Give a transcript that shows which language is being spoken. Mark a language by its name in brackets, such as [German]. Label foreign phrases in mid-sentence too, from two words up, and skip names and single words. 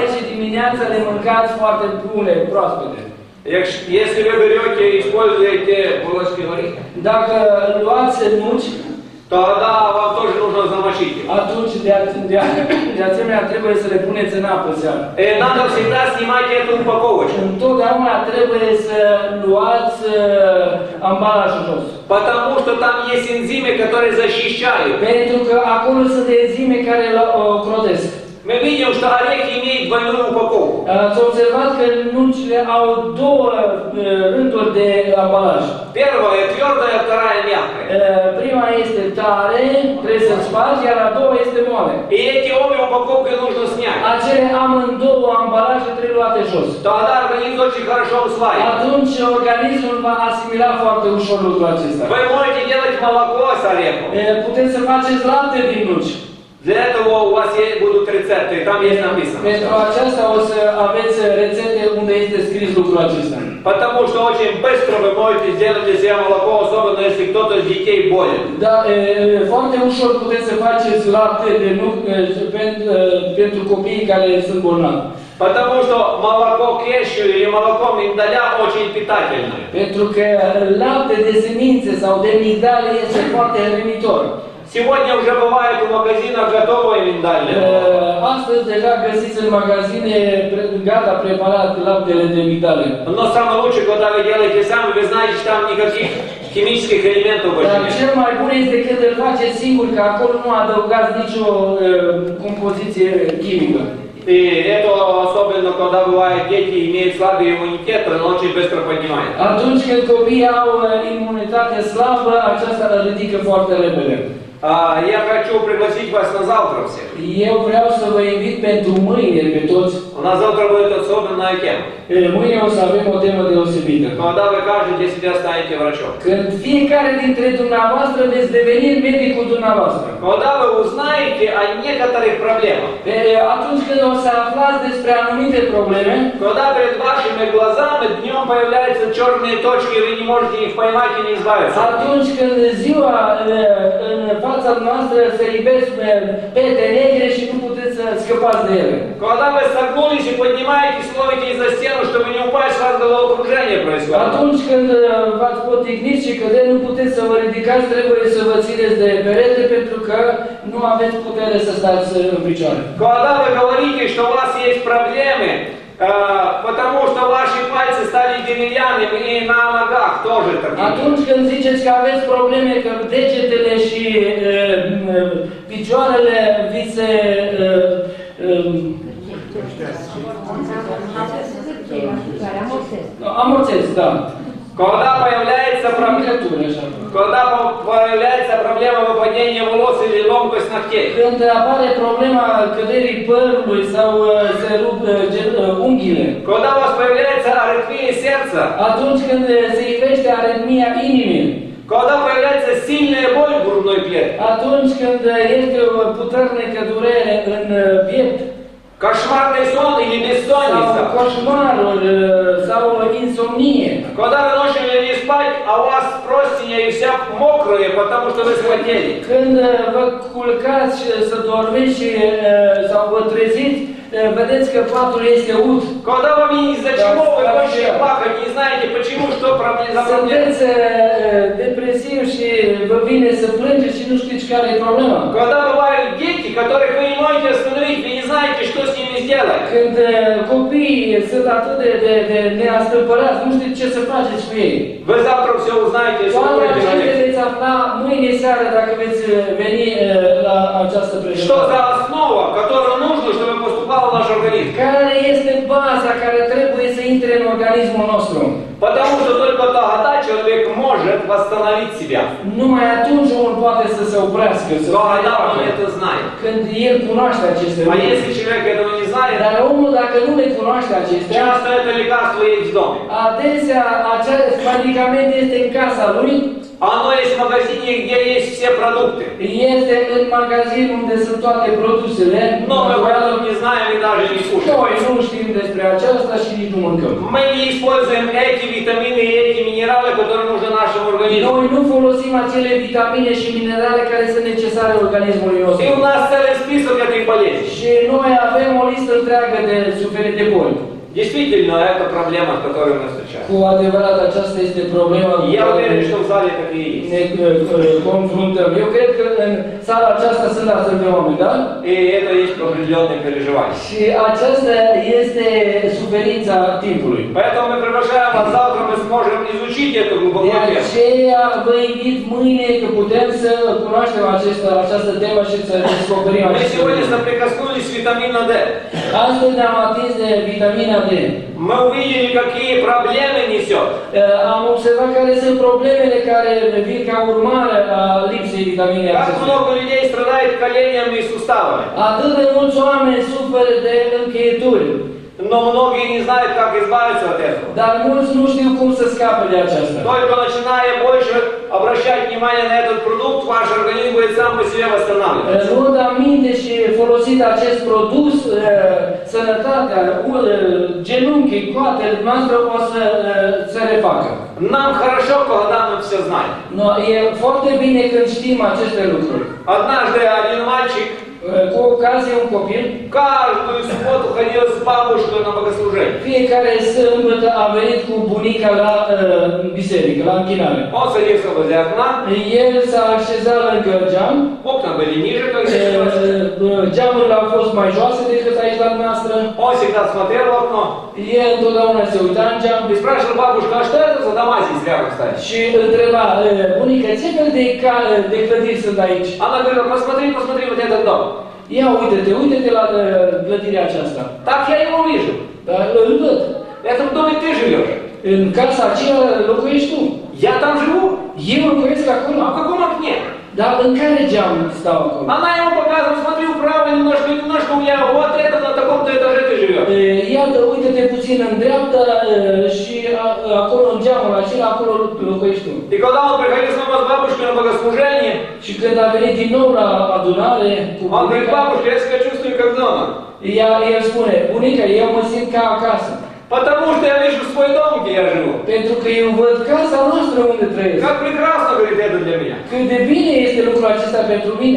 [Romanian] Și dimineața le mâncați foarte bune, proaspete. [Russian] Если вы берете и используете волоски орехи, [Romanian] Dacă luați nuci, [Russian] тогда вам тоже нужно замочить их. [Romanian] atunci de asemenea trebuie să le puneți în apă seara. [Russian] Надо всегда снимать эту упаковочку. [Romanian] Întotdeauna trebuie să luați ambalajul jos. [Russian] Потому что там есть энзимы, которые защищают. [Romanian] Pentru că acolo sunt enzime care o ocrotesc. [Russian] Мы видим, что орехи имеют двойную упаковку. [Romanian] Ați observat că nucile au două rânduri de ambalaj. [Russian] Первая твердая, вторая мягкая. [Romanian] Prima este tare, trebuie să spargi, iar a doua este moale. [Russian] И эти обе упаковки нужно снять. [Romanian] Acele amândouă ambalaje trebuie luate jos. [Russian] Тогда организм очень хорошо усваивает. [Romanian] Atunci organismul va asimila foarte ușor lucrul acesta. [Russian] Вы можете делать молоко с орехом. [Romanian] Puteți să faceți lapte din nuci. [Russian] Для этого у вас будут рецепты, и там есть написано. [Romanian] Pentru aceasta o să aveți rețete unde este scris lucrul acesta. [Russian] Потому что очень быстро вы можете сделать для себя молоко, особенно если кто-то из детей болен. [Romanian] Da, foarte ușor puteți să faceți lapte de nuci pentru copiii care sunt bolnavi. [Russian] Потому что молоко кешью или молоко миндаля очень питательное. [Romanian] Pentru că lapte de semințe sau de migdale este foarte hrănitor. [Russian] Сегодня уже бывает у магазина готовое миндальное. [Romanian] Astăzi deja găsiți în magazine gata preparat laptele de migdale. [Russian] Но самое лучшее, когда вы делаете сами, вы знаете, что там никаких химических элементов больше [Romanian] Dar [Russian] нет. [Romanian] cel mai bun este când îl faceți singur, că acolo nu adăugați nicio compoziție chimică. [Russian] И это особенно, когда бывает дети имеют слабый иммунитет, он очень быстро поднимает. [Romanian] Atunci când copiii au imunitate slabă, aceasta le ridică foarte repede. [Russian] Я хочу пригласить вас на завтра всех. [Romanian] Eu vreau să vă invit pentru mâine pe toți. [Russian] У нас завтра будет особенная тема. [Romanian] Mâine o să avem o temă deosebită. [Russian] Когда вы каждый для себя станете врачом. [Romanian] Când fiecare dintre dumneavoastră veți deveni medicul dumneavoastră. [Russian] Когда вы узнаете о некоторых проблемах. [Romanian] Atunci când o să aflați despre anumite probleme, [Russian] Когда перед вашими глазами днем появляются черные точки, и вы не можете их поймать и не избавиться. [Romanian] atunci când ziua în fața noastră se ivesc pete negre și nu puteți să scăpați de ele. [Russian] Когда вы согнулись и поднимаетесь, ловите за стену, чтобы не упасть, у вас головокружение происходит. [Romanian] Atunci când v-ați poticnit și cădeți, nu puteți să vă ridicați, trebuie să vă țineți de perete pentru că nu aveți putere să stați în picioare. [Russian] Когда вы говорите, что у вас есть проблемы, потому что ваши пальцы стали деревянными и на ногах тоже такие. [Romanian] Atunci când ziceți că aveți probleme, că degetele și picioarele vi se amorțesc, da. [Russian] Когда появляется проблема выпадения волос или ломкость ногтей. [Romanian] Când apare problema căderii părului sau se rup unghiile. [Russian] Когда у вас появляется аритмия сердца. [Romanian] Atunci când se ivește aritmia inimii. [Russian] Когда появляется сильная боль в грудной клетке. [Romanian] Atunci când este o puternică durere în piept. [Russian] Кошмарный сон или бессонница. [Romanian] Sau coșmaruri sau insomnie. [Russian] Когда вы ночью легли спать, а у вас простыня и вся мокрая, потому что вы схватили. [Romanian] Când vă culcați să dormiți și sau vă treziți, vedeți că patul este ud. [Russian] Когда вам из-за чего вы хочете плакать, не знаете почему, что за проблема. [Romanian] Sunteți depresiv și vă vine să plângeți și nu știți care e problema. [Russian] Когда бывают дети, которых вы не можете остановить, вы не знаете, что с ними сделать. [Romanian] Când copiii sunt atât de neastâmpărați, nu știți ce să faceți cu ei. [Russian] Вы завтра все узнаете, если [Romanian] Toate [Russian] будете на [Romanian] acestea [Russian] лекции. [Romanian] veți afla mâine seară dacă veți veni la această [Russian] Что [Romanian] prezentare. [Russian] за основа, которую нужно, чтобы поступал в наш организм? [Romanian] Care este baza care trebuie să intre în organismul nostru? [Russian] Потому что только тогда человек может восстановить себя. [Romanian] Numai atunci omul poate să se oprească, să se [Russian] Когда он [Romanian] refacă. [Russian] это знает. [Romanian] Când el cunoaște aceste [Russian] А [Romanian] lucruri. [Russian] если человек этого не знает, [Romanian] Dar omul dacă nu le cunoaște acestea, [Russian] часто это лекарство есть в доме. [Romanian] adesea acest medicament este în casa lui, [Russian] Оно есть в магазине, где есть все продукты. [Romanian] este în magazin unde sunt toate produsele, [Russian] Но мы об этом не знаем и даже не слушаем. [Romanian] noi nu știm despre aceasta și nici nu mâncăm. [Russian] Мы не используем эти витамины и эти минералы, которые нужны нашему организму. [Romanian] Noi nu folosim acele vitamine și minerale care sunt necesare organismului [Russian] И [Romanian] nostru. [Russian] у нас целый список этих болезней. [Romanian] Și noi avem o listă întreagă de suferite boli. [Russian] Действительно, это проблема, с которой мы встречаемся. [Romanian] Cu adevărat, aceasta este problema cu [Russian] Я [Romanian] care [Russian] уверен, что в зале такие есть. [Romanian] ne confruntăm. Eu cred că în sala aceasta sunt astfel de oameni, da? [Russian] И это есть определенные переживания. [Romanian] Și aceasta este suferința timpului. [Russian] Поэтому мы приглашаем вас завтра, мы сможем изучить эту [Romanian] De [Russian] глубокую тему. [Romanian] aceea vă invit mâine că putem să cunoaștem această temă și să descoperim [Russian] Мы [Romanian] aceste [Russian] сегодня [Romanian] lucruri. [Russian] соприкоснулись с витамином D. [Romanian] Astăzi ne-am atins de vitamina D. [Russian] Мы увидели, какие проблемы несет. [Romanian] Am observat care sunt problemele care vin ca urmare a lipsei vitaminei [Russian] Как [Romanian] acestei. [Russian] много людей страдает коленями и суставами. [Romanian] Atât de mulți oameni suferă de încheieturi, [Russian] Но многие не знают, как избавиться от этого. [Romanian] dar mulți nu știu cum să scape de aceasta. [Russian] Только начиная больше обращать внимание на этот продукт, ваш организм будет сам по себе восстанавливаться. [Romanian] Luând aminte și folosind acest produs, sănătatea, genunchii, coatele noastre o să se refacă. [Russian] Нам хорошо, когда мы все знаем. [Romanian] No, e foarte bine când știm aceste lucruri. [Russian] Однажды один мальчик [Romanian] Cu ocazie, un copil, [Russian] каждую субботу ходил с бабушкой на богослужение. [Romanian] fiecare sâmbătă a venit cu bunica la biserică, la închinare. [Russian] Он садился возле окна, [Romanian] El s-a așezat lângă geam, [Russian] окна были ниже, как здесь. [Romanian] geamurile au fost mai joase decât aici la noastră. [Russian] Он всегда смотрел в окно [Romanian] El întotdeauna se uita în geam [Russian] и спрашивал бабушку, а что это за дома здесь рядом, кстати? [Romanian] și întreba, bunica, ce fel de clădiri sunt aici? [Russian] Она говорила, посмотри, посмотри вот этот дом. [Romanian] Ia uite-te, uite-te la clădirea aceasta. [Russian] Так я его вижу. [Romanian] Dar îl văd. [Russian] В этом доме ты живешь. [Romanian] În casa aceea locuiești tu. [Russian] Я там живу. [Romanian] Eu locuiesc acolo. [Russian] А в каком окне? [Romanian] Dar în care geam stau acolo? [Russian] Она ему показывает, смотри вправо немножко, немножко у меня, вот это на таком-то этаже ты живешь. [Romanian] Iată, uite-te puțin în dreapta și acolo în geamul acela, acolo locuiești tu. [Russian] И когда он приходил снова с бабушкой на богослужение, [Romanian] Și când a venit din nou la adunare cu [Russian] он говорит, [Romanian] bunica, [Russian] бабушка, я себя чувствую как дома. [Romanian] el spune, bunica, eu mă simt ca acasă. [Russian] Потому что я вижу свой дом, где я живу. [Romanian] Pentru că eu văd casa noastră unde trăiesc. [Russian] Как прекрасно, говорит, это для меня. [Romanian] Cât de bine este lucrul acesta pentru mine.